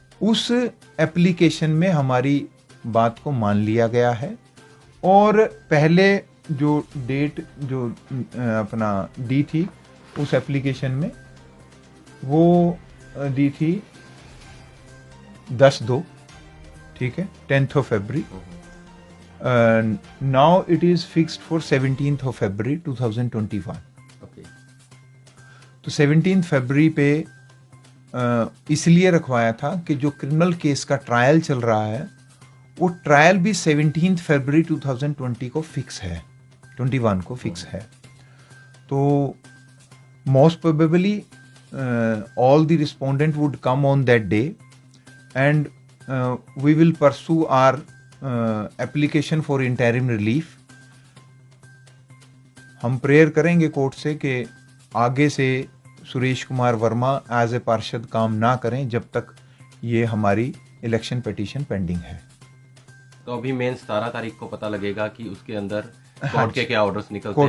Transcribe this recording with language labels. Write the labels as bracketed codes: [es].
[hi] उस एप्लीकेशन में हमारी बात को मान लिया गया है और पहले जो डेट जो अपना दी थी उस एप्लीकेशन में वो दी थी 10/2, ठीक है, 10th of February. [en] Now it is fixed for 17th of February 2021. Okay. [hi] तो 17th फरवरी पे इसलिए रखवाया था कि जो क्रिमिनल केस का ट्रायल चल रहा है वो ट्रायल भी 17th फरवरी 2020 को फिक्स है, 21 को फिक्स है। [en] तो most probably all the respondent would come on that day and we will pursue our application for interim relief. [hi] हम प्रेयर करेंगे कोर्ट से कि आगे से सुरेश कुमार वर्मा एज ए पार्षद काम ना करें जब तक ये हमारी इलेक्शन पिटीशन पेंडिंग है। तो अभी मेन 17 तारीख को पता लगेगा कि उसके अंदर कोर्ट के क्या ऑर्डर्स निकलते हैं,